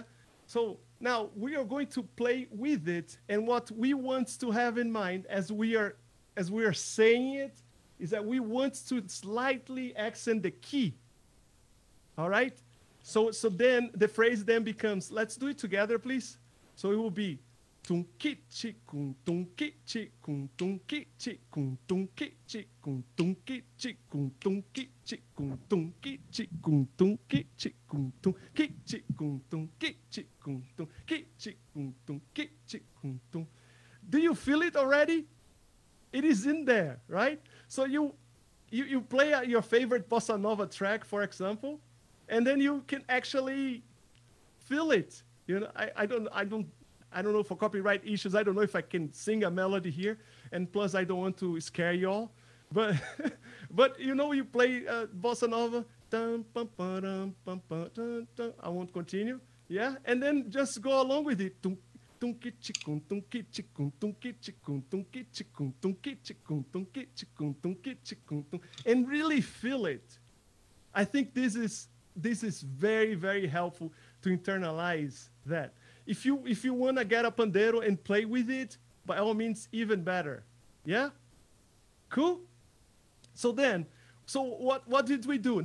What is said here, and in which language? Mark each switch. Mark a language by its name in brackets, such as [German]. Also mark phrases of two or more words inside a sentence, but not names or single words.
[English] So now we are going to play with it, and what we want to have in mind as we are saying it is that we want to slightly accent the key, all right? So then the phrase then becomes, let's do it together, please. So it will be tum ki chi kum tum ki chi kum tum ki chi kum tum ki chi kum tum ki chi kum tum ki chi kum tum ki chi kum tum ki chi kum tum ki chi kum tum ki chi kum tum ki chi kum tum ki chi kum tum. Do you feel it already? It is in there, right? So you play your favorite bossa nova track, for example, and then you can actually feel it. You know, I don't know, for copyright issues, I don't know if I can sing a melody here, and plus I don't want to scare y'all, but you know, you play bossa nova, dun, bum, ba-dum, bum, ba, dun, dun. I won't continue, yeah, and then just go along with it, tum, tum, ki, chi, kum, tum, ki, chi, kum, tum, ki, chi, kum, tum, ki, chi, kum, tum, ki, chi, kum, tum, ki, chi, kum, tum, ki, chi, kum, tum, and really feel it. I think this is very, very helpful to internalize that. If you want to get a pandeiro and play with it, by all means, even better. Yeah? Cool? So what did we do?